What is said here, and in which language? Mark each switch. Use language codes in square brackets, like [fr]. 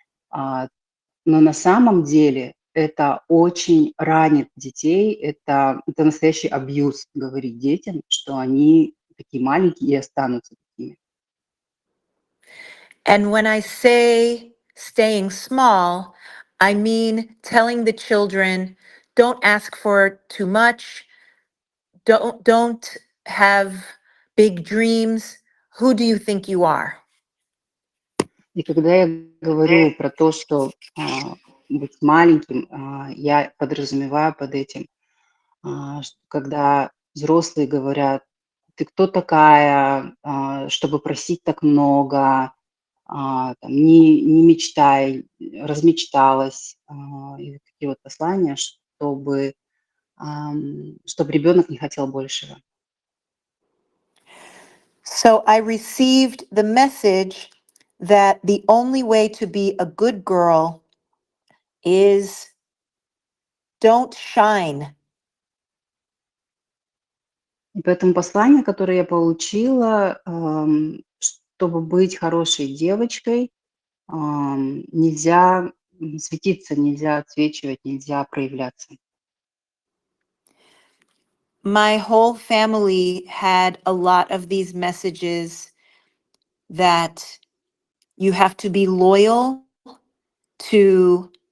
[ru] Но на самом деле это очень ранит детей, это настоящий абьюз говорить детям, что они такие маленькие и останутся такими. [en] And when I say staying small, I mean telling the children don't ask for too much, don't have big dreams. Who do you think you are? [ru] И когда я говорю про то, что быть маленьким, я подразумеваю под этим, что когда взрослые говорят, ты кто такая, чтобы просить так много, там, не мечтай, размечталась, и такие вот послания, чтобы ребенок не хотел большего. [en] So I received the message that the only way to be a good girl is don't shine. [ru] И поэтому послание, которое я получила, чтобы быть хорошей девочкой, нельзя светиться, нельзя отсвечивать, нельзя проявляться. [en] My whole family had a lot of these messages that you have to be loyal to